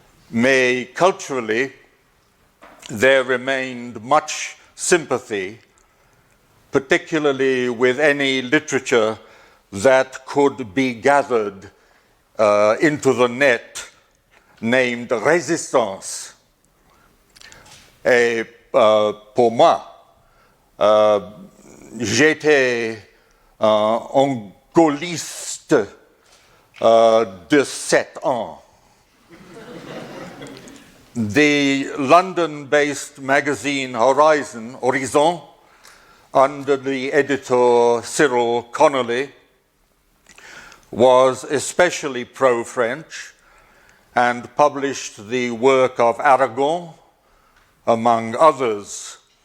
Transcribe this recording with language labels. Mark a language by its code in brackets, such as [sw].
[en] May culturally, there remained much sympathy, particularly with any literature that could be gathered into the net named Résistance. [fr] Et pour moi, j'étais un gaulliste de 7 ans. [en] The London-based magazine Horizon, under the editor Cyril Connolly, was especially pro-French and published the work of Aragon, among others.